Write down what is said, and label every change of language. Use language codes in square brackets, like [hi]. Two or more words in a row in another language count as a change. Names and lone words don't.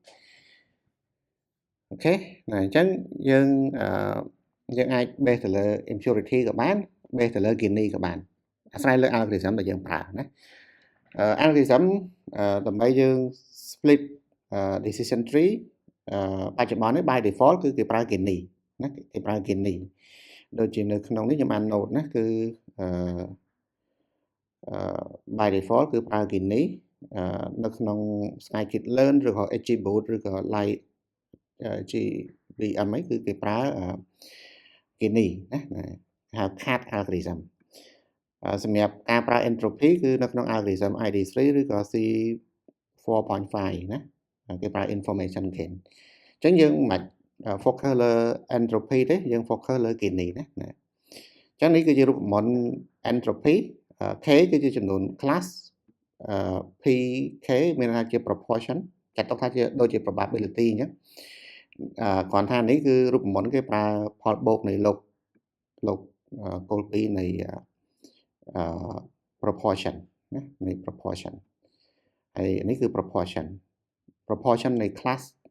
[km] អូខេអញ្ចឹងយើងអាច base ទៅលើ impurity ក៏បាន base ទៅលើ Gini ក៏បានអាស្រ័យលើ algorithm ដែលយើងប្រើណា algorithm ដើម្បីយើង split [en] decision tree [km] បច្ចុប្បន្ននេះ [en] by default [km] គឺគេប្រើ Gini ណាគេប្រើ Gini ដូចជានៅក្នុងនេះខ្ញុំបាន note ណាគឺ [en] by default [km] គឺប្រើ Gini នៅក្នុង scikit-learn ឬក៏ XGBoost ឬក៏ Light GVM គឺគេប្រើគេនេះណាហៅ [en] CAD algorithm [km] សម្រាប់ការប្រើ entropy គឺនៅក្នុង algorithm ID3 ឬក៏ C4.5 ណាគេប្រើ [en] information gain [km] អញ្ចឹងយើងមិន focus លើ entropy ទេយើង focus លើគេនេះណាអញ្ចឹងនេះគឺជារូបមន្ត entropy K គឺជាចំនួន class PK មានន័យថាជា proportion ចាត់ទុកថាជាដូចជា probability អញ្ចឹងគ្រាន់ថានេះគឺរូបមន្តគេប្រើផលបូកនៃលោកគោលពីរនៃ proportion ណានៃ proportion ហើយនេះគឺ proportion នៃ class